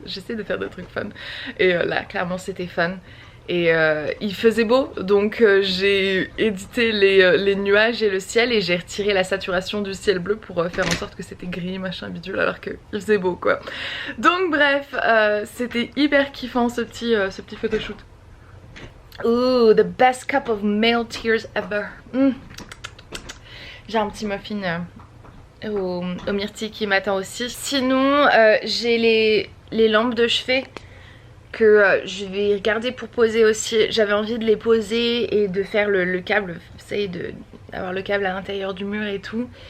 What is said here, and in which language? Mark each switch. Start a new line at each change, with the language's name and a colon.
French: J'essaie de faire des trucs fun. Et là clairement c'était fun. Et il faisait beau, donc j'ai édité les nuages et le ciel et j'ai retiré la saturation du ciel bleu pour faire en sorte que c'était gris machin bidule alors qu'il faisait beau quoi. Donc bref, c'était hyper kiffant ce petit photoshoot.
English: Ooh, the best cup of male tears ever.
French: J'ai un petit muffin au myrtille qui m'attend aussi. Sinon j'ai les lampes de chevet que je vais regarder pour poser aussi. J'avais envie de les poser et de faire le câble, vous savez, d'avoir le câble à l'intérieur du mur et tout.